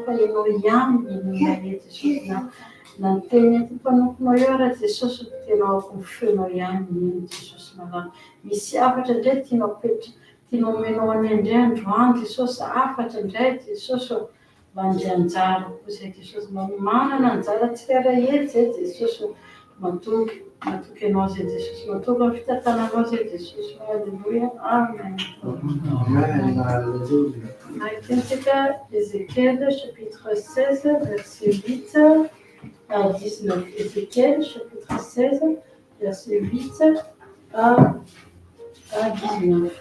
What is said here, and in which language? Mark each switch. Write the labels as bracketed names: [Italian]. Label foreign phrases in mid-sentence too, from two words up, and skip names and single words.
[Malagasy] fa ianao ihany henona eto Jesosy, na ny teny mpanomponao eo ary Jesosy tena aoka ny feonao ihany eno Jesosy malala, misy hafatra indray tianao omenao anay indray androany Jesosy, hafatra indray Jesosy mba handray anjara koa zay Jesosy, mba manana anjara tsirairay eto zay Jesosy, matoky ianao zay Jesosy, matoky amin'ny fitantananao zay Jesosy, halleluja, amen. [French] Amen, alléluia. Maïtentika, Ézéchiel, chapitre 16, verset 8 à 19. Ézéchiel, chapitre 16, verset 8 à 19.